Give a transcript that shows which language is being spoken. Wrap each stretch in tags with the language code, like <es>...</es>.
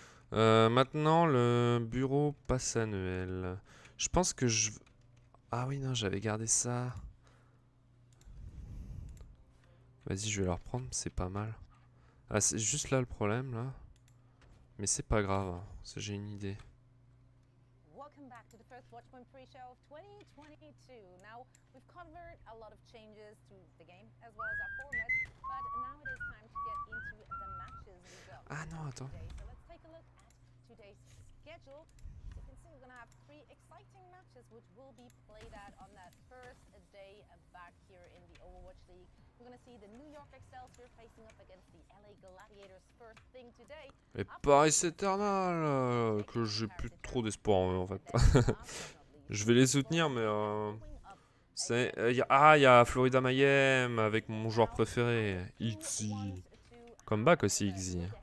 <fr>Maintenant le bureau passe annuel. Je pense que je... Ah oui non, j'avais gardé ça. Vas-y, je vais le reprendre, c'est pas mal. Ah, c'est juste là le problème là. Mais c'est pas grave, hein. J'ai une idée.</fr> <en>Welcome back to the first Watchmen pre-show of 2022. Now, we've covered a lot of changes to the game as well as our format, but now it is time to get into the matches we got</en> <fr>Ah non, attends.</fr> <en>today. So let's take a look at today's schedule. As you can see, we're going to have 3 exciting matches which will be played out on that first day back here in the Overwatch League. We're going to see the New York Excelsior facing up against the LA Gladiators first thing today.</en> <fr>Et Paris Eternal, que j'ai plus trop d'espoir en fait. Je vais les soutenir, mais c'est il y a Florida Mayhem avec mon joueur préféré, Xy. Comeback aussi Xy.</fr>